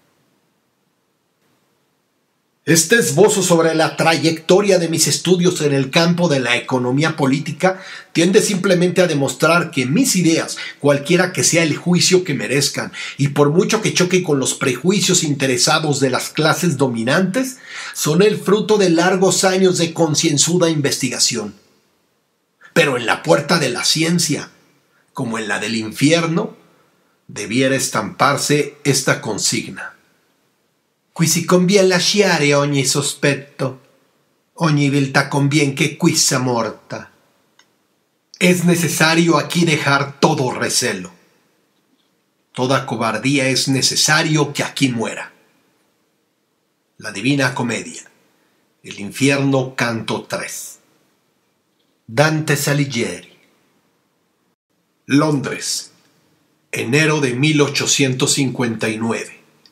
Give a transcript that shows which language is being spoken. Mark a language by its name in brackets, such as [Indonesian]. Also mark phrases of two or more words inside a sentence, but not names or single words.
[Spanish] Este esbozo sobre la trayectoria de mis estudios en el campo de la economía política tiende simplemente a demostrar que mis ideas, cualquiera que sea el juicio que merezcan, y por mucho que choque con los prejuicios interesados de las clases dominantes, son el fruto de largos años de concienzuda investigación. Pero en la puerta de la ciencia, como en la del infierno, debiera estamparse esta consigna. [Italian] Qui si convien lasciare ogni sospetto, ogni viltà convien che qui sia morta. [Spanish] Es necesario aquí dejar todo recelo. Toda cobardía es necesario que aquí muera. La Divina Comedia, El Infierno, canto 3. Dante Alighieri. Londres, enero de 1859.